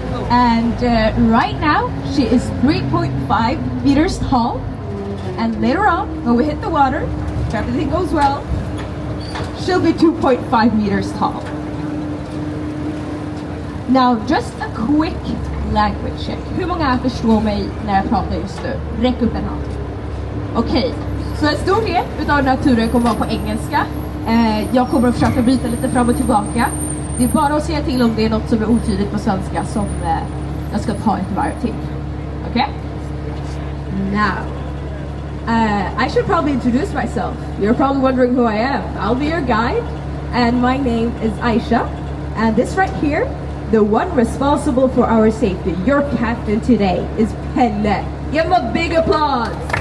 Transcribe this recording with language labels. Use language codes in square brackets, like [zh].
[en] And right now she is 3.5 meters tall. And later on, when we hit the water, if everything goes well, she'll be 2.5 meters tall. Now, just a quick language check. [sv] Hur många förstår mig när jag pratar just nu? Räck upp en hand. Okej, så en stor del utav den här turen kommer vara på engelska. Jag kommer att försöka byta lite fram och tillbaka. Det är bara att säga till om det är något som är otydligt på svenska som jag ska ta ett varv till. Okej? Now. [en] I should probably introduce myself. You're probably wondering who I am. I'll be your guide, and my name is Aisha. And this right here, the one responsible for our safety, your captain today, is Pelle. Give him a big applause.